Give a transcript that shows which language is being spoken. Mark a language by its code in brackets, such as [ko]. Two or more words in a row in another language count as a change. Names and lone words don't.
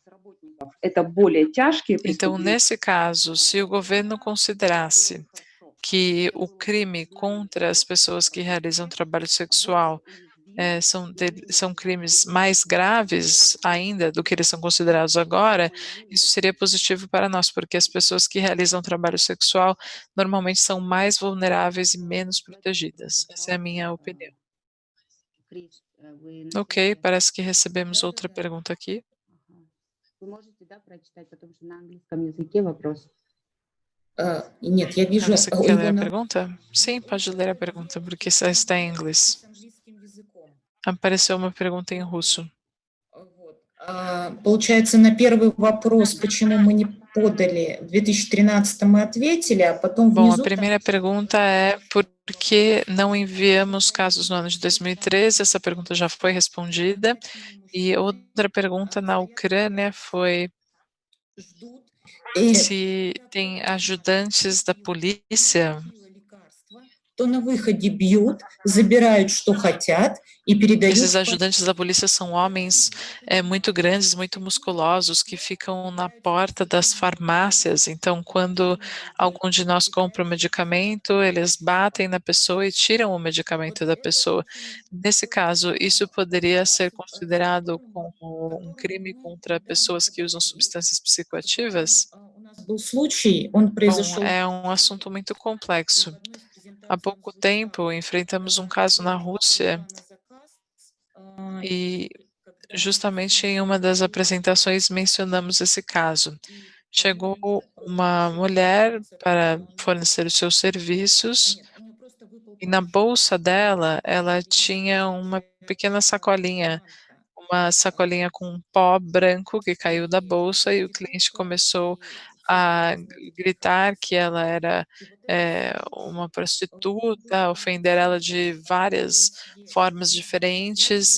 [pt] Então, nesse caso, se o governo considerasse que o crime contra as pessoas que realizam trabalho sexual são crimes mais graves ainda do que eles são considerados agora, isso seria positivo para nós, porque as pessoas que realizam trabalho sexual normalmente são mais vulneráveis e menos protegidas. Essa é a minha opinião. Ok, parece que recebemos outra pergunta aqui. [ru] Нет, я вижу [pt] Você quer ler a pergunta? Sim, pode ler a pergunta, porque está em inglês. Apareceu uma pergunta em russo. [ru] Получается, на первый вопрос, почему мы не подали, в 2013 мы ответили, а потом [pt] Bom, [ru] внизу... [pt] a primeira pergunta é por que não enviamos casos no ano de 2013? Essa pergunta já foi respondida. E outra pergunta na Ucrânia foi se tem ajudantes da polícia [ru] то на выходе бьют, забирают, что хотят, и передают... [pt] Esses ajudantes da polícia são homens muito grandes, muito musculosos, que ficam na porta das farmácias. Então, quando algum de nós compra um medicamento, eles batem na pessoa e tiram o medicamento da pessoa. Nesse caso, isso poderia ser considerado como um crime contra pessoas que usam substâncias psicoativas? [ru] У нас был случай, он [pt] Bom, [ru] произошел... [pt] é um assunto muito complexo. Há pouco tempo, enfrentamos um caso na Rússia e justamente em uma das apresentações mencionamos esse caso. Chegou uma mulher para fornecer os seus serviços e na bolsa dela ela tinha uma pequena sacolinha, uma sacolinha com um pó branco que caiu da bolsa e o cliente começou a gritar que ela era uma prostituta, ofender ela de várias formas diferentes.